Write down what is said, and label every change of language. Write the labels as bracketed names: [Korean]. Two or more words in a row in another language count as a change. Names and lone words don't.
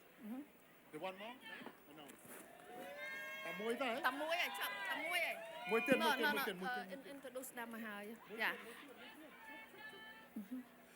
[English] The one more? No. [Khmer] តែមួយទៅ តែមួយឲ្យឆាប់តែមួយឲ្យ មួយទៀត [English] introduce them [Khmer] មកហើយ Yeah.